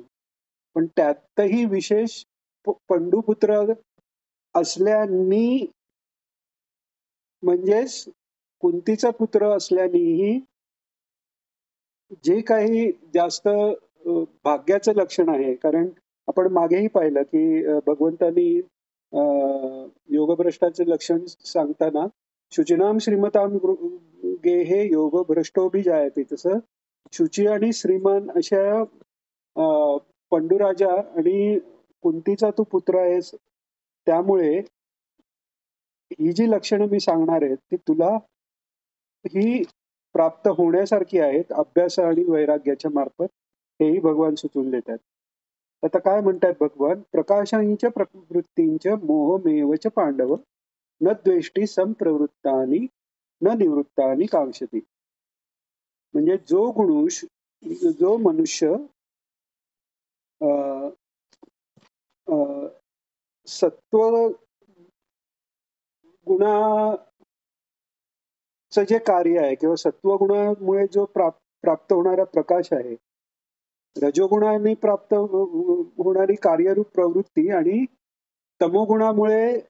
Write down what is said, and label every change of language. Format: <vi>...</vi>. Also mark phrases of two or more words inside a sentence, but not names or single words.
<mr>पण त्यातही विशेष पंडुपुत्र असल्यानी म्हणजेच कुंतीचा पुत्र असल्यानेही जे काही जास्त भाग्याचं लक्षण आहे. कारण आपण मागेही पाहिलं की भगवंतांनी योगभ्रष्टाचे लक्षण सांगताना</mr> <sa>शुचिनाम श्रीमताम गेहे योग भ्रष्टोभी जायते,</sa> <mr>तसं शुची आणि श्रीमान अशा पंडुराजा आणि कुंतीचा तू पुत्र आहेस, त्यामुळे ही जी लक्षणं मी सांगणार आहे ती तुला ही प्राप्त होण्यासारखी आहेत अभ्यास आणि वैराग्याच्या मार्फत, हेही भगवान सुचवून देतात. आता काय म्हणतात भगवान,</mr> <sa>प्रकाशांच्या प्रवृत्तींच्या मोहमेवच पांडव न द्वेष्टी संप्रवृत्तानी न निवृत्तानी कांक्षती.</sa> <mr>म्हणजे जो मनुष्य अ, अ, सत्व गुणाचं जे कार्य आहे किंवा सत्वगुणामुळे जो प्राप्त होणारा प्रकाश आहे, रजोगुणाने प्राप्त होणारी कार्यरूप प्रवृत्ती आणि तमोगुणामुळे</mr>